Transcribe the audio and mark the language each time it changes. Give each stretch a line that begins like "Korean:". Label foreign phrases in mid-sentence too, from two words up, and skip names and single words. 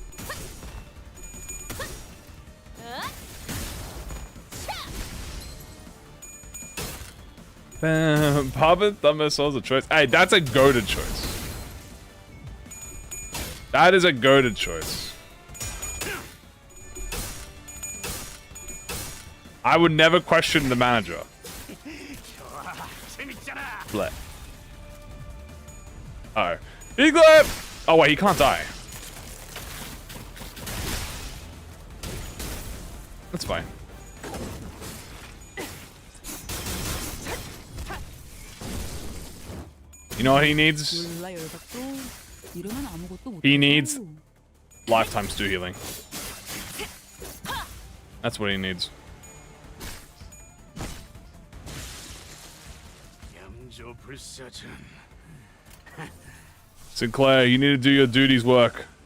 English: Pub and thumb missiles a choice. Hey, that's a goated choice. That is a goated choice. I would never question the manager. Bleh. Uh oh. E.G.O! Oh wait, he can't die. That's fine. You know what he needs?
Korean: 몰라 열받도 이러면 아무것도 못.
English: He needs lifetime stew healing. That's what he needs. Sinclair, you need to do your duty's work.